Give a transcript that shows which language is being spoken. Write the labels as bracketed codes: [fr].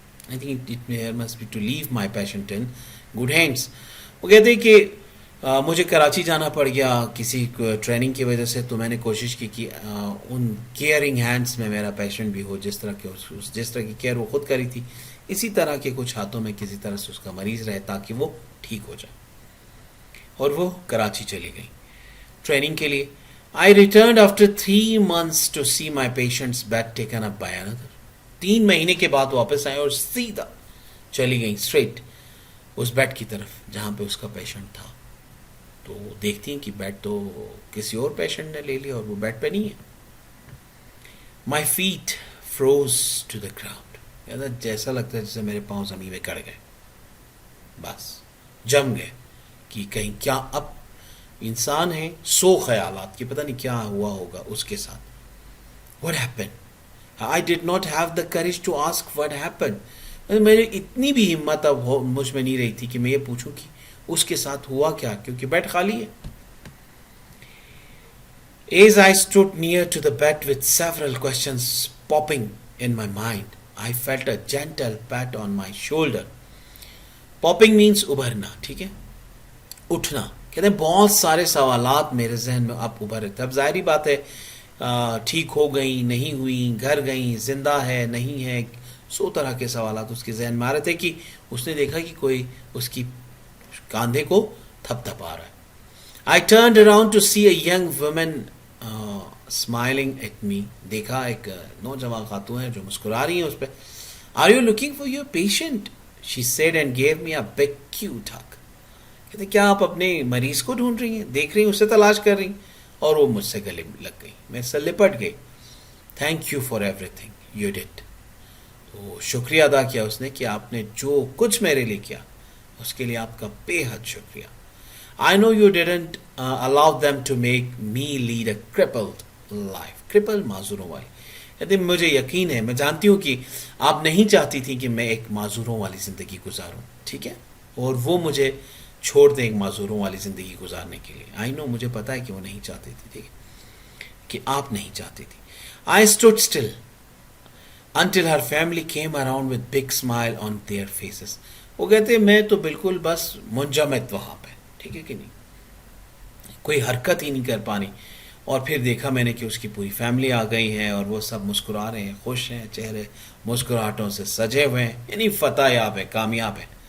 [en] I think it must be to leave my patient in good hands. [ur] وہ کہتے ہیں کہ مجھے کراچی جانا پڑ گیا کسی ٹریننگ کی وجہ سے، تو میں نے کوشش کی کہ ان کیئرنگ ہینڈس میں میرا پیشنٹ بھی ہو، جس طرح کی کیئر وہ خود کری تھی اسی طرح کے کچھ ہاتھوں میں کسی طرح سے اس کا مریض رہے تاکہ وہ ٹھیک ہو جائے. اور وہ کراچی چلی گئی ٹریننگ کے لیے. [en] I returned after 3 months to see my patient's bed taken up by another. [ur] 3 مہینے کے بعد واپس آئے اور سیدھا چلی گئی اسٹریٹ اس بیڈ کی طرف جہاں پہ اس کا پیشنٹ تھا. تو دیکھتی ہیں کہ بیڈ تو کسی اور پیشنٹ نے لے لیا اور وہ بیڈ پہ نہیں ہے. [en] My feet froze to the ground. [ur] جیسا لگتا ہے جیسے میرے پاؤں زمین میں کڑ گئے، بس جم گئے کہ کہیں کیا. اب انسان ہے 100 خیالات کہ پتہ نہیں کیا ہوا ہوگا اس کے ساتھ. [en] What happened? I did not have the courage to ask what happened. [ur] میرے اتنی بھی ہمت اب مجھ میں نہیں رہی تھی کہ میں یہ پوچھوں کہ اس کے ساتھ ہوا کیا، کیونکہ بیڈ خالی ہے. [en] As I stood near to the bed with several questions popping in my mind, I felt a gentle pat on my shoulder. Popping means [ur] ابھرنا، ٹھیک ہے، اٹھنا. کہتے ہیں بہت سارے سوالات میرے ذہن میں اب ابھر رہے تھے. اب ظاہری بات ہے ٹھیک ہو گئی نہیں ہوئی، گھر گئی، زندہ ہے نہیں ہے، 100 طرح کے سوالات اس کے ذہن میں آ رہے تھے کہ اس نے دیکھا کہ کوئی اس کی کاندھے کو تھپ تھپ آ رہا ہے. [en] I turned around to see a young woman smiling at me. [ur] دیکھا ایک نوجوان خاتون ہے جو مسکرا رہی ہیں اس پہ. [en] Are you looking for your patient? She said and gave me a big cute hug. [ur] کہتے کیا آپ اپنے مریض کو ڈھونڈ رہی ہیں، دیکھ رہی ہیں، اسے تلاش کر رہی ہیں؟ اور وہ مجھ سے گلے لگ گئی, میں اس سے لپٹ گئی. [en] Thank you for everything you did. [ur] تو شکریہ ادا کیا اس نے کہ آپ نے جو کچھ میرے لیے کیا اس کے لیے آپ کا بے حد شکریہ. [en] I know you didn't allow them to make me lead a crippled life. [ur] crippled معذوروں والی. کہتے مجھے یقین ہے, میں جانتی ہوں کہ آپ نہیں چاہتی تھی کہ میں ایک معذوروں والی زندگی گزاروں, ٹھیک ہے, اور وہ مجھے چھوڑ دیں ایک معذوروں والی زندگی گزارنے کے لیے. [en] I know, [ur] مجھے پتا ہے کہ وہ نہیں چاہتی تھی, ٹھیک ہے, کہ آپ نہیں چاہتی تھی. [en] I stood still until her family came around with big smile on their faces. [ur] وہ کہتے میں تو بالکل بس منجمد وہاں پہ, ٹھیک ہے کہ نہیں, کوئی حرکت ہی نہیں کر پانی. اور پھر دیکھا میں نے کہ اس کی پوری فیملی آ گئی ہے اور وہ سب مسکرا رہے ہیں, خوش ہیں, چہرے مسکراہٹوں سے سجے ہوئے ہیں, یعنی فتح یاب ہے, کامیاب ہے.